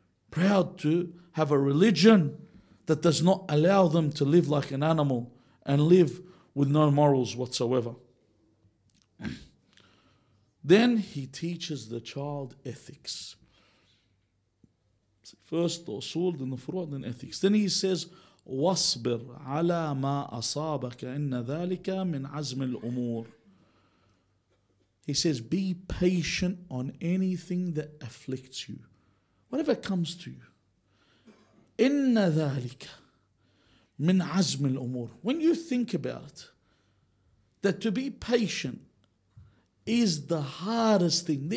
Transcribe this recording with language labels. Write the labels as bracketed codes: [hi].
[en] Proud to have a religion that does not allow them to live like an animal and live with no morals whatsoever. Then he teaches the child ethics. First the usul, then the furu', then ethics. Then he says, [ar] وَاصْبِرْ عَلَى مَا أَصَابَكَ إِنَّ ذَلِكَ مِنْ عَزْمِ الْأُمُورِ. [en] He says, be patient on anything that afflicts you. Whatever comes to you. [ar] إِنَّ ذَلِكَ مِنْ عَزْمِ الْأُمُورِ. [en] When you think about it, that to be patient is the hardest thing.